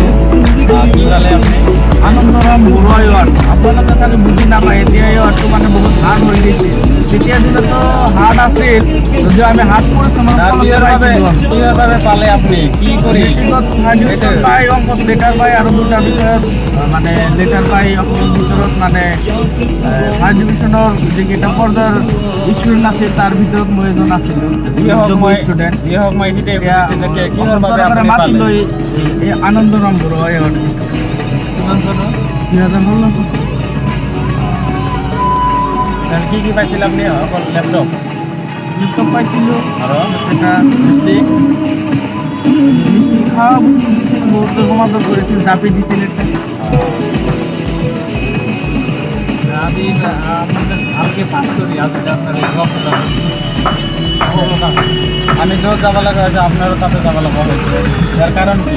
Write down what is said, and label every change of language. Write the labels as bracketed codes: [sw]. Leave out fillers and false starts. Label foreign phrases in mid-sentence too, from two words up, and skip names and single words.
[bn] কি পালে আপনি? [as] আনন্দরাম বড়ুয়া অ্যাওয়ার্ড আপোনালোকে চাগে বুজি নাপায়। এতিয়া এৱাৰ্ডটো মানে বহুত হাৰ্ড হৈ গৈছে। তেতিয়া দিনতো হাৰ্ড আছিল, যদিও আমি হাৰ্ড পৰিশ্ৰমৰ [bn] কিভাবে পালে আপনি? [as] কি কৰি পাই অংকত লেটাৰ পাই আৰু দুটা বিষয়ত মানে লেটাৰ পাই অসমৰ ভিতৰত মানে ফাৰ্ষ্ট ডিভিজনৰ যিকেইটা পৰ্যায়ৰ ষ্টুডেণ্ট আছিল তাৰ ভিতৰত মই এজন আছিলোঁ। ষ্টুডেণ্ট মাতি লৈ এই আনন্দৰাম বড়ুৱা এৱাৰ্ড দিছে 2016 চন। [bn] কি পাইছিল আপনি? [as] অকল লেপটপ পাইছিলোঁ আৰু এটা মিষ্টি খাওয়া বস্তু দিছিল, বহুত সমাদৰ কৰিছিল, জাপি দিছিল এটা। ভালকে পাছ কৰি আমি য'ত যাব লগা হৈছে আপোনাৰো তাতে যাব লগা হৈছে। ইয়াৰ কাৰণ কি?